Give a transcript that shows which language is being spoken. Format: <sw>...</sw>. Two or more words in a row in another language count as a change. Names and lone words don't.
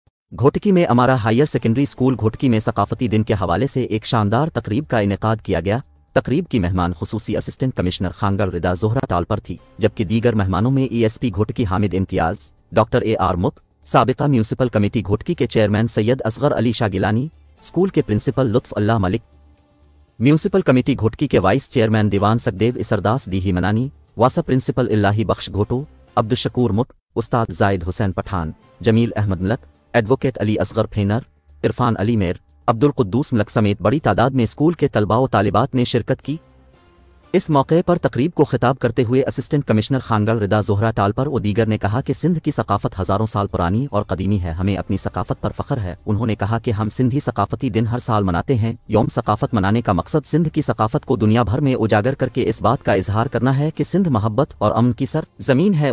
<ur>گھوٹکی میں امارہ ہائر سیکنڈری اسکول گھوٹکی میں ثقافتی دن کے حوالے سے ایک شاندار تقریب کا انعقاد کیا گیا. تقریب کی مہمان خصوصی</ur> <en>Assistant Commissioner</en> <ur>خانگڑھ ردا زہرہ ٹالپر تھی، جبکہ دیگر مہمانوں میں ESP گھوٹکی حامد امتیاز، ڈاکٹر AR مُک، سابقہ</ur> <en>Municipal Committee</en> <ur>گھوٹکی کے چیئرمین سید اصغر علی شاہ گیلانی, اسکول کے پرنسپل لطف اللہ ملک,</ur> <en>Municipal Committee</en> <ur>گھوٹکی کے</ur> <en>Vice Chairman</en> <ur>دیوان سکدیو اسرداس ڈیہی منانی، واسا پرنسپل الٰہی بخش گھوٹو، عبدالشکور مُک، استاد زاید حسین پٹھان، جمیل احمد ملک، ایڈووکیٹ علی اصغر فینر، عرفان علی میر، عبدالقدوس ملک سمیت بڑی تعداد میں اسکول کے طلبہ و طالبات نے شرکت کی. اس موقع پر تقریب کو خطاب کرتے ہوئے</ur> <en>Assistant Commissioner</en> <ur>خانگڑھ ردا زہرہ ٹالپر اور دیگر نے کہا کہ سندھ کی ثقافت ہزاروں سال پرانی اور قدیمی ہے، ہمیں اپنی ثقافت پر فخر ہے. انہوں نے کہا کہ ہم سندھی ثقافتی دن ہر سال مناتے ہیں۔ یوم ثقافت منانے کا مقصد سندھ کی ثقافت کو دنیا بھر میں اجاگر کرکے اس بات کا اظہار کرنا ہے کہ سندھ محبت اور امن کی سر زمین ہے.</ur>